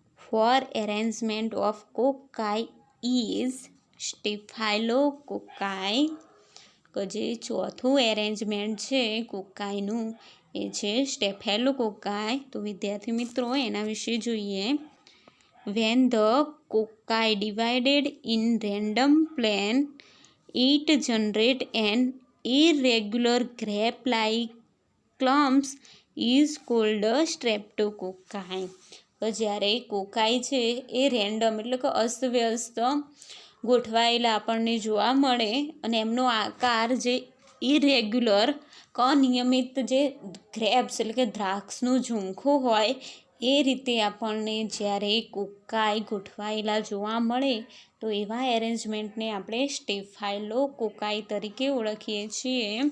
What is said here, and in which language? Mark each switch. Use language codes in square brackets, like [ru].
[en] Four arrangement of cocci is staphylococci. [gu] કે જે ચોથું એરેન્જમેન્ટ છે કોકાઈનું એ છે સ્ટેફાઇલોકોકાઈ. તો વિદ્યાર્થી મિત્રો એના વિશે જોઈએ. [en] When the cocci divided in random plane, it generate an irregular grape-like clumps is called streptococci. [gu] તો જ્યારે કોકાઈ છે એ રેન્ડમ એટલે કે અસ્તવ્યસ્ત ગોઠવાયેલા આપણને જોવા મળે અને એમનો આકાર જે ઇરેગ્યુલર અનિયમિત જે ગ્રેપ્સ એટલે કે દ્રાક્ષનું ઝુમખું હોય એ રીતે આપણને જ્યારે કોકાઈ ગોઠવાયેલા જોવા મળે તો એવા એરેન્જમેન્ટને આપણે સ્ટેફાઇલોકોકાઈ તરીકે ઓળખીએ છીએ.